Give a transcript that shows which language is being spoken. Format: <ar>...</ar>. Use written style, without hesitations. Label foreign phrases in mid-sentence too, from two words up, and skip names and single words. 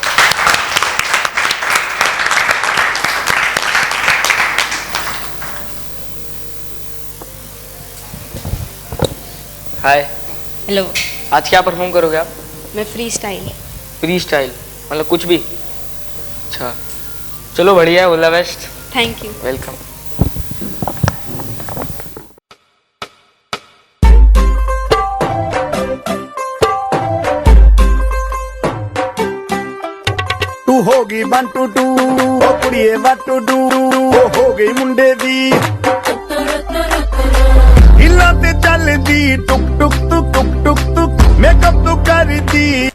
<hi>हाय। हेलो। आज क्या परफॉर्म करोगे आप? मैं</hi> <en>free style. free style</en> <hi>मतलब कुछ भी? अच्छा, चलो बढ़िया है,</hi> <en>all the best. thank you. वेलकम।</en> <pa>ਤੂ ਹੋਗੀ 1 2 2 ਓ ਕੁੜੀਏ</pa> <en>what to do,</en> <pa>ਓ ਹੋ ਗਈ ਮੁੰਡੇ ਦੀ ਹਿਲਾ ਤੇ ਚਲ ਦੀ ਟੁਕ ਟੁਕ ਟੁਕ ਟੁਕ ਟੁਕ ਟੁਕ, ਮੇਕਅਪ ਤੂ ਕਰ ਦੀ</pa>